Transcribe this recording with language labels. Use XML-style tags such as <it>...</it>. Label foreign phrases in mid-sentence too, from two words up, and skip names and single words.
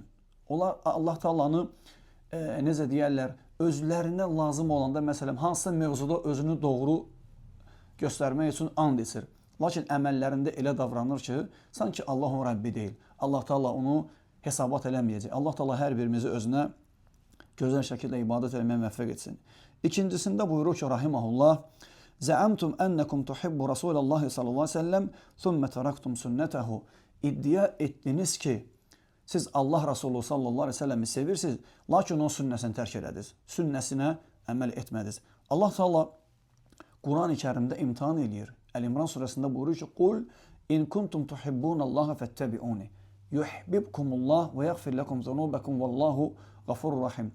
<az>Onlar</az> <ar>الله تعالى</ar> <az>necə deyərlər, özlərinə lazım olanda, məsələn, hansısa mövzuda özünü doğru göstərmək üçün and içir. Lakin əməllərində elə davranır ki, sanki Allah o Rəbbi deyil.</az> <ar>الله تعالى</ar> <az>onu hesabat eləməyəcək.</az> <ar>الله تعالى</ar> <az>hər birimizi özünə gözəl şəkildə ibadət eləməyə müvəffəq etsin. İkincisində buyurur ki,</az> <ar>رحمه الله زعمتم أنكم تحبون رسول الله صلى الله عليه وسلم ثم تركتم سنته.</ar> <az>İddia etdiniz ki, siz Allah Resulü</az> <ar>صلى الله عليه وسلم</ar> <az>sevirsiniz, lakin o sünnəsini tərk elədiniz. Sünnəsinə əməl etmədiniz.</az> <ar>الله تعالى</ar> <az>Quran-ı Kərimdə imtihan eləyir. Əl-İmran surəsində buyurur ki,</az> <ar>"قل إن كنتم تحبون الله فاتبعوني يحببكم الله و يغفر لكم ذنوبكم والله غفور رحيم."</ar>